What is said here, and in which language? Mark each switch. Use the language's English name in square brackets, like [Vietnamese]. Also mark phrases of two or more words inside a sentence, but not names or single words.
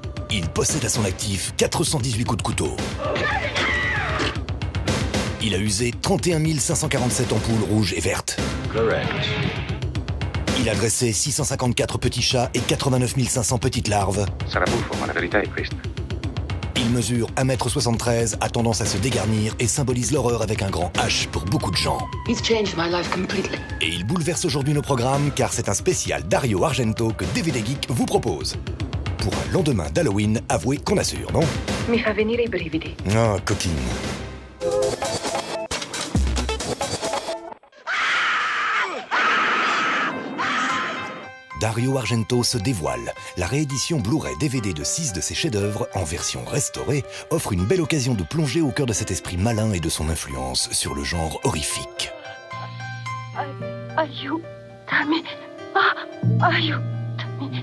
[French] Il possède à son actif 418 coups de couteau. Il a usé 31 547 ampoules rouges et vertes. Correct. Il a dressé 654 petits chats et 89 500 petites larves. [Italian] Sarà buffo, ma la verità è questa. [French] Il mesure 1,73 m, a tendance à se dégarnir et symbolise l'horreur avec un grand H pour beaucoup de gens. [English] He's changed my life completely. [French] Et il bouleverse aujourd'hui nos programmes car c'est un spécial Dario Argento que DVD Geek vous propose. Pour un lendemain d'Halloween, avouez qu'on assure, non? [Italian] Mi fa venire i brividi. [French] Ah, coquine. Dario Argento se dévoile. La réédition Blu-ray DVD de 6 de ses chefs-d'œuvre, en version restaurée, offre une belle occasion de plonger au cœur de cet esprit malin et de son influence sur le genre horrifique. [Italian] Aiutami. Aiutami.